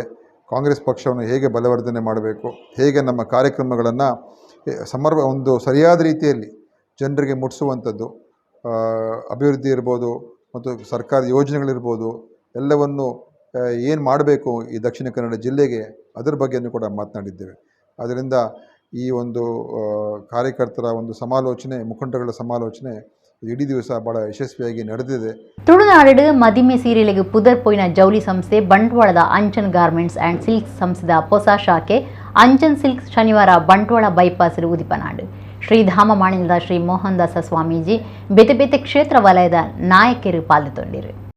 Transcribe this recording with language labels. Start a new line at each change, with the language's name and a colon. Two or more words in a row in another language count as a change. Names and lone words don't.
Kannada: ಕಾಂಗ್ರೆಸ್ ಪಕ್ಷವನ್ನು ಹೇಗೆ ಬಲವರ್ಧನೆ ಮಾಡಬೇಕು, ಹೇಗೆ ನಮ್ಮ ಕಾರ್ಯಕ್ರಮಗಳನ್ನು ಒಂದು ಸರಿಯಾದ ರೀತಿಯಲ್ಲಿ ಜನರಿಗೆ ಮುಟ್ಟಿಸುವಂಥದ್ದು, ಅಭಿವೃದ್ಧಿ ಇರ್ಬೋದು ಮತ್ತು ಸರ್ಕಾರದ ಯೋಜನೆಗಳಿರ್ಬೋದು, ಎಲ್ಲವನ್ನು ಏನು ಮಾಡಬೇಕು ಈ ದಕ್ಷಿಣ ಕನ್ನಡ ಜಿಲ್ಲೆಗೆ, ಅದರ ಬಗ್ಗೆಯೂ ಕೂಡ ಮಾತನಾಡಿದ್ದೇವೆ. ಆದ್ದರಿಂದ ಈ ಒಂದು ಕಾರ್ಯಕರ್ತರ ಒಂದು ಸಮಾಲೋಚನೆ, ಮುಖಂಡಗಳ ಸಮಾಲೋಚನೆ ಇಡೀ ದಿವಸ ಭಾಳ ಯಶಸ್ವಿಯಾಗಿ ನಡೆದಿದೆ.
Tulu: ತುಳುನಾಡು ಮದಿಮೆ ಸೀರೆಲೆಗೆ ಪುದರ್ ಪೋಯಿನ ಜೌಳಿ ಸಂಸ್ಥೆ ಬಂಟ್ವಾಳದ ಅಂಚನ್ ಗಾರ್ಮೆಂಟ್ಸ್ ಆ್ಯಂಡ್ ಸಿಲ್ಕ್ಸ್ ಸಂಸ್ಥೆದ ಹೊಸ ಶಾಖೆ ಅಂಚನ್ ಸಿಲ್ಕ್ಸ್ ಶನಿವಾರ ಬಂಟ್ವಾಳ ಬೈಪಾಸ್ ಉದಿಪನಾಡು. ಶ್ರೀಧಾಮ ಮಾಣಿಲದ ಶ್ರೀ ಮೋಹನ್ ದಾಸ ಸ್ವಾಮೀಜಿ ಬೇತೆ ಬೇತೆ ಕ್ಷೇತ್ರ ವಲಯದ ನಾಯಕರು ಪಾಲ್ಗೊಂಡಿರು.